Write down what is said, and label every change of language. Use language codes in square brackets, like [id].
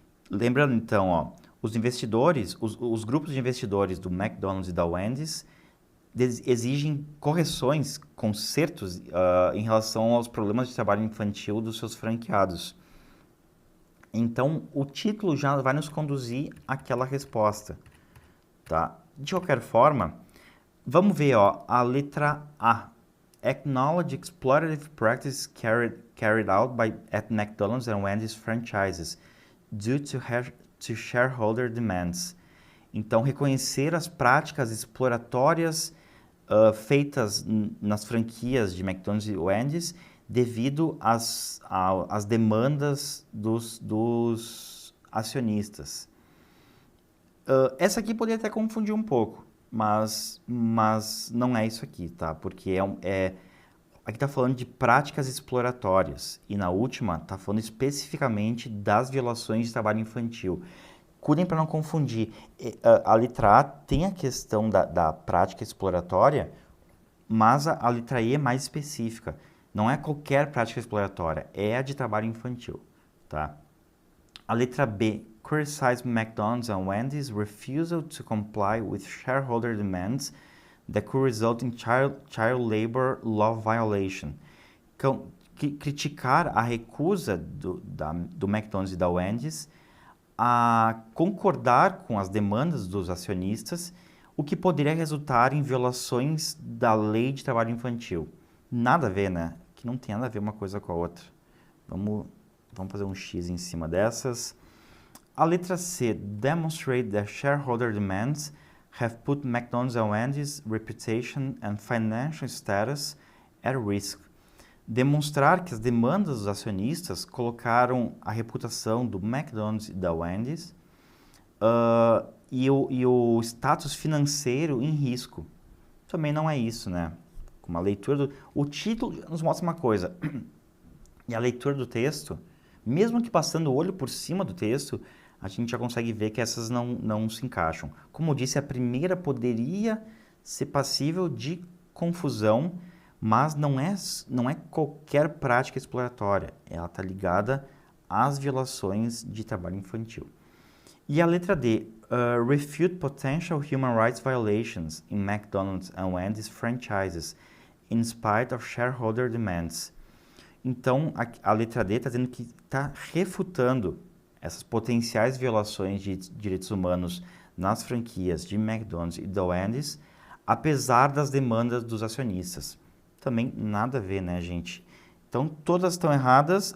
[pt] Lembrando então, ó, os investidores, os grupos de investidores do McDonald's e da Wendy's exigem correções, consertos em relação aos problemas de trabalho infantil dos seus franqueados. Então, o título já vai nos conduzir àquela resposta, tá? De qualquer forma, vamos ver, ó, a letra A. [en] Acknowledge exploitative practices carried out at McDonald's and Wendy's franchises due to shareholder demands. [pt] Então, reconhecer as práticas exploratórias feitas nas franquias de McDonald's e Wendy's devido às demandas dos acionistas. Essa aqui poderia até confundir um pouco, mas não é isso aqui, tá? Porque aqui está falando de práticas exploratórias e na última está falando especificamente das violações de trabalho infantil. Cuidem para não confundir. A letra A tem a questão da prática exploratória, mas a letra E é mais específica. Não é qualquer prática exploratória, é a de trabalho infantil, tá? A letra B, [en] criticize McDonald's and Wendy's refusal to comply with shareholder demands that could result in child labor law violation. [pt] Então, criticar a recusa do McDonald's e da Wendy's a concordar com as demandas dos acionistas, o que poderia resultar em violações da lei de trabalho infantil. Nada a ver, né? Que não tem nada a ver uma coisa com a outra. Vamos fazer um X em cima dessas. A letra C, [en] demonstrate that shareholder demands have put McDonald's and Wendy's reputation and financial status at risk. [pt] Demonstrar que as demandas dos acionistas colocaram a reputação do McDonald's e da Wendy's e o status financeiro em risco. Também não é isso, né? Uma leitura o título nos mostra uma coisa, e a leitura do texto, mesmo que passando o olho por cima do texto, a gente já consegue ver que essas não se encaixam. Como eu disse, a primeira poderia ser passível de confusão, mas não é qualquer prática exploratória. Ela está ligada às violações de trabalho infantil. E a letra D, [en] refute potential human rights violations in McDonald's and Wendy's franchises in spite of shareholder demands. [pt] Então, a letra D está dizendo que está refutando essas potenciais violações de direitos humanos nas franquias de McDonald's e da Wendy's, apesar das demandas dos acionistas. Também nada a ver, né, gente? Então, todas estão erradas.